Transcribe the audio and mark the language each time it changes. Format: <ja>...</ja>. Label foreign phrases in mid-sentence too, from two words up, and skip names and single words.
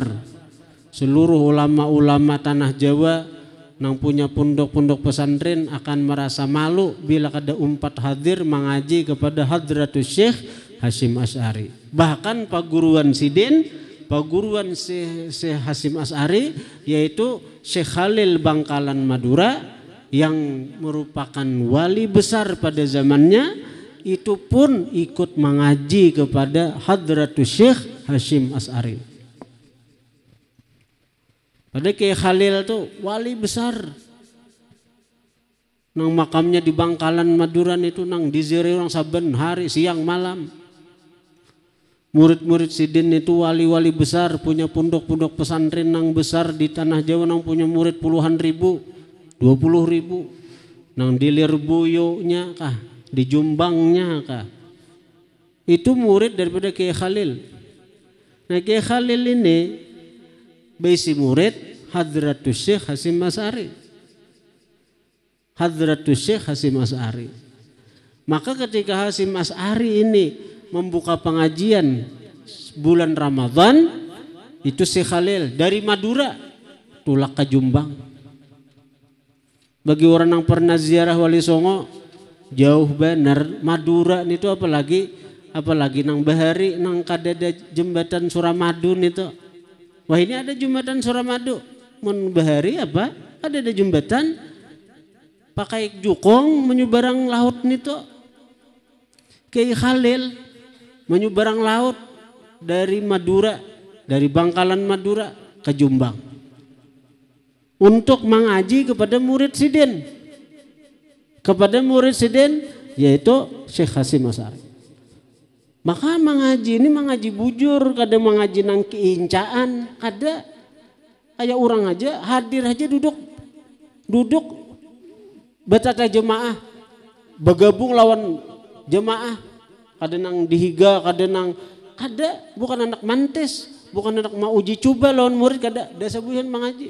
<id>Seluruh ulama-ulama tanah Jawa nang punya pondok-pondok pesantren akan merasa malu bila</id> <bjn>kada umpat</bjn> <id>hadir mengaji kepada Hadratus Syekh Hasyim Asy'ari. Bahkan paguruan Sidin, paguruan Syekh Hasyim Asy'ari yaitu Syekh Khalil Bangkalan Madura yang merupakan wali besar pada zamannya, itu pun ikut mengaji kepada Hadratus Syekh Hasyim Asy'ari. Pada Kiai Khalil tuh wali besar.</id> <bjn>Nang makamnya di Bangkalan Maduran itu nang diziri orang saben hari siang malam.</bjn> <id>Murid-murid Sidin itu wali-wali besar, punya pondok-pondok pesantren nang besar di tanah Jawa, nang punya murid puluhan ribu, 20 ribu.</id> <bjn>Nang di Lirboyonya kah, di Jombangnya kah.</bjn> <id>Itu murid daripada Kiai Khalil.</id> <bjn>Nah Kiai Khalil ini bisi murid Hadratus Syekh Hasyim Asy'ari.</bjn> <id>Hadratus Syekh Hasyim Asy'ari. Maka ketika Hasyim Asy'ari ini membuka pengajian bulan Ramadan, itu Syekh Khalil dari Madura tulak ke Jombang.</id> <bjn>Bagi orang yang pernah ziarah Wali Songo, jauh benar Madura itu apalagi nang bahari nang kadada jembatan Suramadu itu. Wah ini ada jembatan Suramadu, mun bahari apa? Ada jembatan pakai jukong menyeberang laut nito.</bjn> <id>Kiai Khalil menyeberang laut dari Madura, dari Bangkalan Madura ke Jombang untuk mengaji kepada murid Sidin. Kepada murid Sidin yaitu Syekh Hasyim Asy'ari.</id> <bjn>Maka mengaji ini mengaji bujur, kada mengaji nang keincaan, kada kayak orang aja hadir aja duduk betata jemaah bergabung lawan jemaah, kada nang dihiga, kada bukan anak mantes, bukan anak mau uji coba lawan murid, kada dasa buyan mengaji.</bjn>